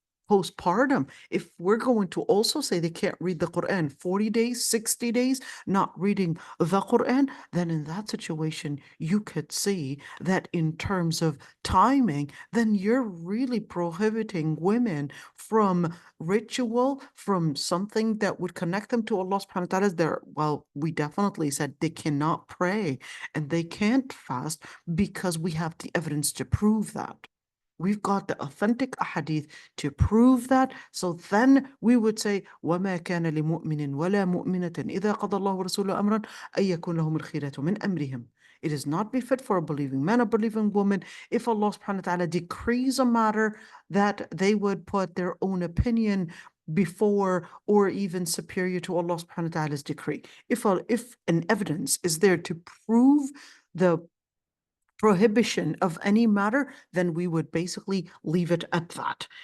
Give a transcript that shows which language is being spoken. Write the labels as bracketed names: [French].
[English] postpartum, if we're going to also say they can't read the Quran 40 days, 60 days, not reading the Quran, then in that situation, you could see that in terms of timing, then you're really prohibiting women from ritual, from something that would connect them to Allah subhanahu wa ta'ala. Well, we definitely said they cannot pray and they can't fast because we have the evidence to prove that. We've got the authentic ahadith to prove that. So then we would say, [Arabic] وَمَا كَانَ لِمُؤْمِنٍ وَلَا مُؤْمِنَةٍ إِذَا قَضَى اللَّهُ وَرَسُولُهُ أَمْرًا أَن يَكُونَ لَهُمُ الْخِيرَةُ مِنْ أَمْرِهِمْ. [English] It is not befit for a believing man or believing woman if Allah subhanahu wa ta'ala decrees a matter that they would put their own opinion before or even superior to Allah subhanahu wa ta'ala's decree. If an evidence is there to prove the prohibition of any matter, then we would basically leave it at that.